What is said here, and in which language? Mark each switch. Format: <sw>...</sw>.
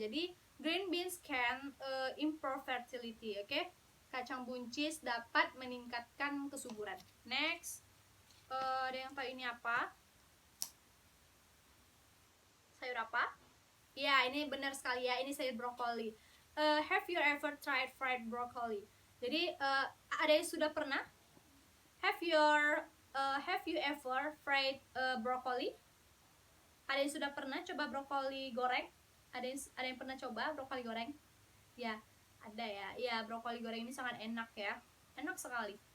<id>Jadi,</id> <en>green beans can improve fertility, oke?</en> <id>Kacang buncis dapat meningkatkan kesuburan. Next, ada yang tahu ini apa? Sayur apa? Ya, ini benar sekali ya, ini sayur brokoli.</id> <en>Have you ever tried fried broccoli?</en> <id>Jadi, ada yang sudah pernah?</id> <en>Have you ever fried broccoli?</en> <id>Ada yang sudah pernah coba brokoli goreng? Ada yang pernah coba brokoli goreng? Ya, ada ya. Ya, brokoli goreng ini sangat enak ya. Enak sekali.</id>